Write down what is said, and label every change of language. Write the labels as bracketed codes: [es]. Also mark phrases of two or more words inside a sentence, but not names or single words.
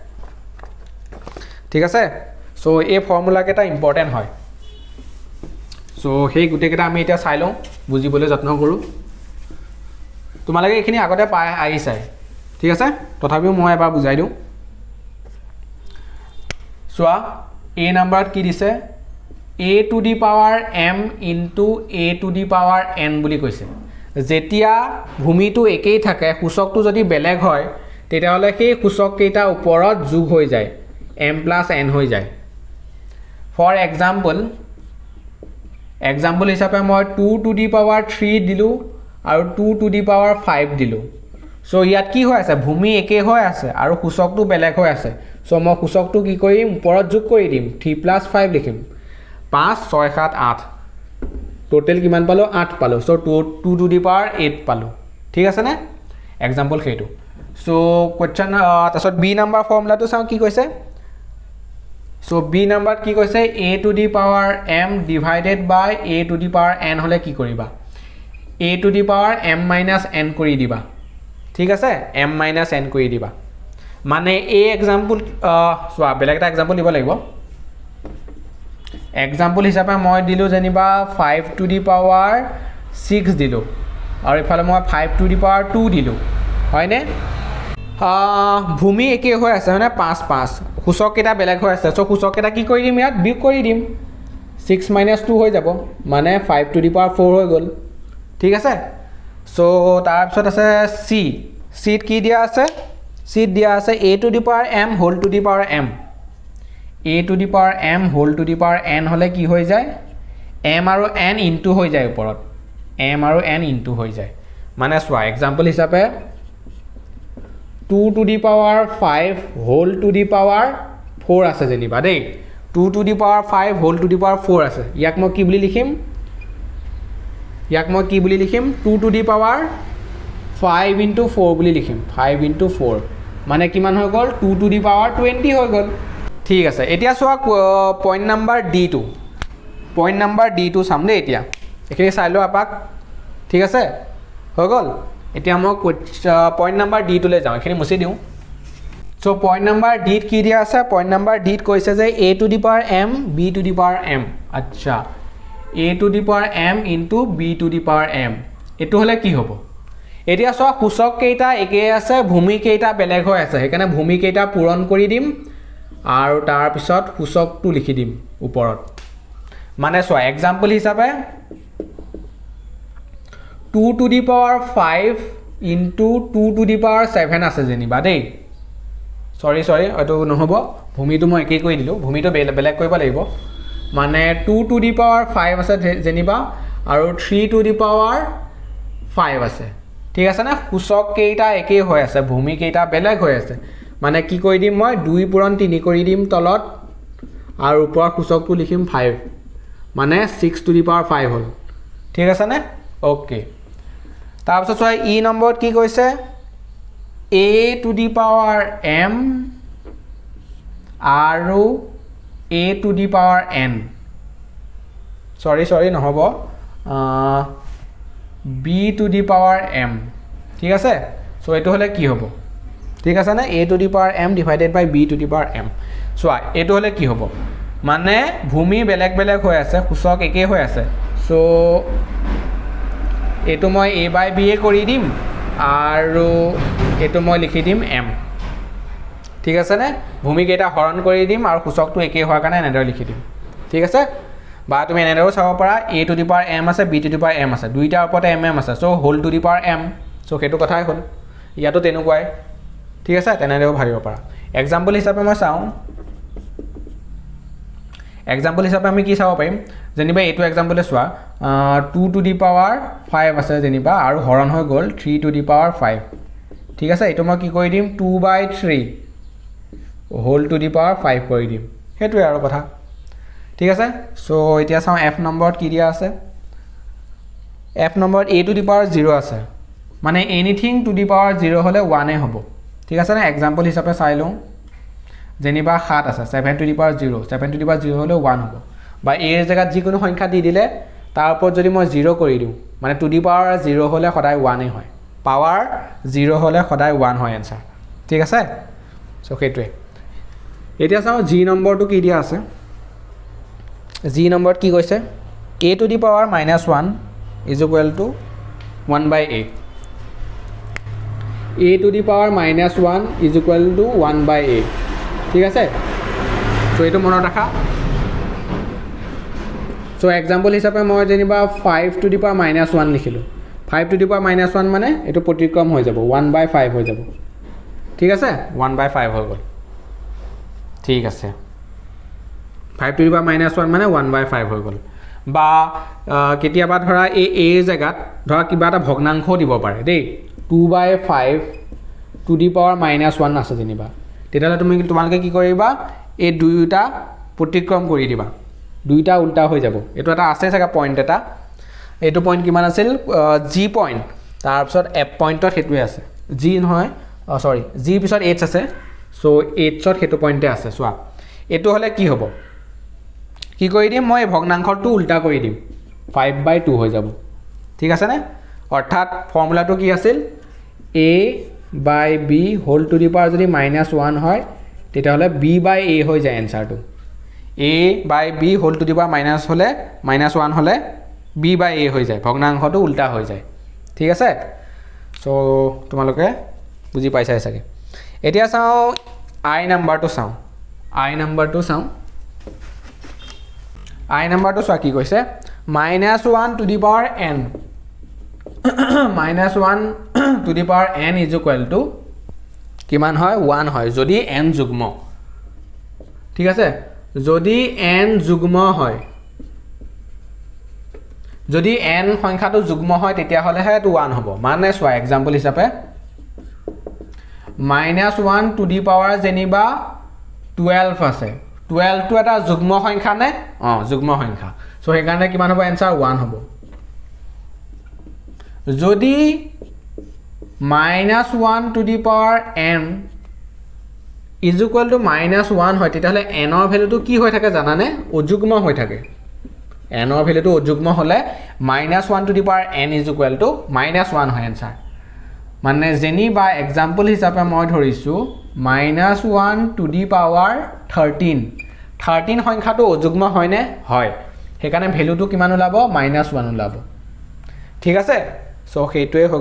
[as] ঠিক আছে সো এই ফৰ্মুলা কেইটা ইম্পৰ্টেন্ট হয় সো সেই গুটে কেইটা আমি এতিয়া চাই লওঁ বুজিবলৈ যত্ন কৰো তোমালোকে এখিনি আগতে পাই আহিছে ঠিক আছে তথাপিও মই এবাৰ বুজাই দিওঁ সোৱা a নাম্বাৰত কি দিছে [en] a to the power m into a to the power n [as] বুলি কৈছে যেতিয়া ভূমিটো একেই থাকে সূচকটো যদি বেলেগ হয় তেতিয়াহলে সেই সূচক কেইটা ওপৰত যোগ হৈ যায় [en] m plus n [as] হৈ যায় ফৰ এক্সাম্পল হিচাপে মই [en] 2 to the power 3 [as] দিলো আৰু [en] 2 to the power 5 [as] দিলো সো ইয়াত কি হৈ আছে ভূমি একে হৈ আছে আৰু সূচকটো বেলেগ হৈ আছে সো মই সূচকটো কি কৰিম ওপৰত যোগ কৰি দিম [en] 3 plus 5 [as] লিখিম 5 6 7 8 টোটাল কিমান পালো 8 পালো সো [en] 2 to the power 8 [as] পালো ঠিক আছে নে এক্সাম্পল সেইটো সো কোৱেশ্চন তাছত বি নাম্বাৰ ফৰ্মুলাটো চাও কি কৈছে সো বি নাম্বাৰত কি কৈছে a [en] to the power m divided by a to the power n [as] হলে কি কৰিবা [en] a to the power m minus n [as] কৰি দিবা ঠিক আছে [en] m minus n [as] কৰি দিবা মানে এই এক্সাম্পল সোৱা বেলেগ এটা এক্সাম্পল দিব লাগিব এক্সাম্পল হিচাপে মই দিলো যেনিবা [en] 5 to the power 6 [as] দিলো আৰু ইফালে মই [en] 5 to the power 2 [as] দিলো হয়নে ভূমি একে হৈ আছে মানে 5 5 সূচক কেইটা বেলেগ হৈ আছে সো সূচক কেইটা কি কৰি দিম ইয়াত বিয়োগ কৰি দিম [en] 6 minus 2 [as] হৈ যাব মানে 5 [en] to the power 4 [as] হৈ গল ঠিক আছে সো তাৰ পিছত আছে c কি দিয়া আছে c দিয়া আছে [en] a to the power m whole to the power m a to the power m whole to the power n [as] হলে কি হৈ যায় m আৰু n ইনটু হৈ যায় ওপৰত m আৰু n ইনটু হৈ যায় মানে সোৱা এক্সাম্পল হিচাপে [en] 2 to the power 5 whole to the power 4 [as] আছে যেনিবা দেই [en] 2 to the power 5 whole to the power 4 [as] আছে ইয়াক মই কি বুলি লিখিম [en] 2 to the power 5 into 4 [as] বুলি লিখিম [en] 5 into 4 [as] মানে কিমান হৈ গল [en] 2 to the power 20 [as] হৈ গল ঠিক আছে এতিয়া সোৱা [en] point number [as] d2 চাম দেই এতিয়া এখিনি চাই লো আপাক ঠিক আছে হৈ গল এতিয়া মই [en] point number [as] d2 লৈ যাওঁ এখিনি মুছি দিওঁ সো [en] point number [as] d কি দিয়া আছে [en] point number [as] d কৈছে যে [en] a to the power m b to the power m [as] আচ্ছা [en] a to the power m into b to the power m [as] এটো হলে কি হ'ব এতিয়া সোৱা সূচক কেইটা একে আছে ভূমি কেইটা বেলেগ হৈ আছে সেইকাৰণে ভূমি কেইটা পূৰণ কৰি দিম আৰু তাৰ পিছত সূচকটো লিখি দিম ওপৰত মানে সোৱা এক্সাম্পল হিচাপে [en] 2 to the power 5 into 2 to the power 7 [as] আছে যেনিবা দেই সৰি এটো নহব ভূমিটো মই একেই কৰি দিলো ভূমিটো বেলেগ কৰিব লাগিব মানে [en] 2 to the power 5 [as] আছে যেনিবা আৰু [en] 3 to the power 5 [as] আছে ঠিক আছে না সূচক কেইটা একেই হৈ আছে ভূমি কেইটা বেলেগ হৈ আছে মানে কি কৰি দিম মই 2 পূৰণ 3 কৰি দিম তলত আৰু ওপৰ সূচকটো লিখিম 5 মানে [en] 6 to the power 5 [as] হল ঠিক আছে নে ওকে তাৰ পিছত সোৱা ই নম্বৰত কি কৈছে [en] a to the power m [as] আৰু [en] a to the power n [as] সৰি নহব [en] b to the power m [as] ঠিক আছে সো এটো হলে কি হ'ব ঠিক আছে না [en] a to the power m divided by b to the power m [as] সোৱা এটো হলে কি হ'ব মানে ভূমি বেলেগ হৈ আছে সূচক একে হৈ আছে সো এটো মই [en] a by b [as] কৰি দিম আৰু এটো মই লিখি দিম m ঠিক আছে নে ভূমি কেইটা হৰণ কৰি দিম আৰু সূচকটো একে হোৱাৰ কাৰণে এনেদৰে লিখি দিম ঠিক আছে বা তুমি এনেদৰে চাব পাৰা [en] a to the power m [as] আছে [en] b to the power m [as] আছে দুইটাৰ ওপৰতে m আছে সো [en] whole to the power m [as] সো সেইটো কথাই হ'ল ইয়াতো তেনেকুৱাই ঠিক আছে তেনেদৰেও ভাবিব পাৰা এক্সাম্পল হিচাপে মই চাওঁ এক্সাম্পল হিচাপে আমি কি চাব পাৰিম যেনিবা এইটো এক্সাম্পলে চোৱা [en] 2 to the power 5 [as] আছে যেনিবা আৰু হৰণ হৈ গল [en] 3 to the power 5 [as] ঠিক আছে এটো মই কি কৰি দিম [en] 2/3 whole to the power [as] 5 কৰি দিম হেতুৱে আৰু কথা ঠিক আছে সো এতিয়া চাওঁ f নম্বৰত কি দিয়া আছে f নম্বৰ [en] a to the power 0 [as] আছে মানে [en] anything to the [as] পাৱাৰ 0 হলে 1 এ হ'ব ঠিক আছে না एग्जांपल হিচাপে চাই লওঁ যেনিবা 7 আছে [en] 7 to the power 0 7 to the power 0 [as] হলে 1 হ'ব বা a এর জায়গাত যিকোনো সংখ্যা দি দিলে তাৰ ওপৰত যদি মই 0 কৰি দিওঁ মানে [en] to the power 0 [as] হলে সদায় 1 এ হয় পাৱাৰ 0 হলে সদায় 1 হয় आंसर ঠিক আছে সো সেইটোৱে এতিয়া চাও g নম্বৰটো কি দিয়া আছে g নম্বৰত কি কৈছে [en] a to the power -1 is equal to 1 by a to the power -1 is equal to 1 by a [as] ঠিক আছে সো এটো মনত ৰাখা সো एग्जांपल হিচাপে মই যেনিবা [en] 5 to the power -1 [as] লিখিলো [en] 5 to the power -1 [as] মানে এটো প্ৰতিক্ৰম হৈ যাব [en] 1 by 5 [as] হৈ যাব ঠিক আছে [en] 1 by 5 [as] হৈ গল ঠিক আছে [en] 5 to the power -1 [as] মানে [en] 1 by 5 [as] হৈ গল বা কেতিয়াবা ধৰা এই a জায়গাত ধৰা কিবা এটা ভগ্নাংশ দিব পাৰে দেই [en] 2 by 5 to the power -1 [as] আছে যেনিবা তেতিয়ালে তোমালোকে কি কৰিবা এই দুইটা প্ৰতিক্ৰম কৰি দিবা দুইটা উল্টা হৈ যাব এটো এটা আছে জায়গা পয়েন্ট এটা এটো পয়েন্ট কিমান আছিল g পয়েন্ট তাৰ পিছত f পয়েন্টত হেতুৱে আছে g নহয় সৰি g পিছত h আছে সো h ত হেতু পয়েন্টে আছে সোৱা এটো হলে কি হ'ব কি কৰি দিম মই ভগ্নাংশটো উল্টা কৰি দিম [en] 5 by 2 [as] হৈ যাব ঠিক আছে নে অৰ্থাৎ ফৰ্মুলাটো কি আছিল [en] a by b whole to the power [as] যদি -1 হয় তেতিয়া হলে [en] b by a [as] হৈ যায় आंसरটো [en] a by b whole to the power minus [as] হলে -1 হলে [en] b by a [as] হৈ যায় ভগ্নাংশটো উল্টা হৈ যায় ঠিক আছে সো তোমালোকে বুজি পাইছাই চাগে এতিয়া চাও i নাম্বাৰটো চাও i নাম্বাৰটো চাও i নাম্বাৰটো চোৱা কি কৈছে [en] -1 to the power n -1 to the power n is equal to [as] কিমান হয় 1 হয় যদি n যুগ্ম ঠিক আছে যদি n যুগ্ম হয় যদি n সংখ্যাটো যুগ্ম হয় তেতিয়া হলে হে এটো 1 হ'ব মানে চোৱা एग्जांपल হিচাপে [en] -1 to the power [as] যেনিবা 12 আছে 12 টো এটা যুগ্ম সংখ্যা নে যুগ্ম সংখ্যা সো সেই কাৰণে কিমান হ'ব आंसर 1 হ'ব যদি [en] -1 to the power n is equal to -1 [as] হয় তেতিয়াহলে n ৰ ভ্যালুটো কি হৈ থাকে জানানে অযুগ্ম হৈ থাকে n ৰ ভ্যালুটো অযুগ্ম হলে [en] -1 to the power n is equal to -1 [as] হয় आंसर মানে যেনিবা एग्जांपल হিচাপে মই ধৰিছো [en] -1 to the power 13 [as] সংখ্যাটো অযুগ্ম হয় নে হয় হেকাৰণে ভ্যালুটো কিমান ওলাব -1 ওলাব ঠিক আছে সো হেইটোৱে হৈ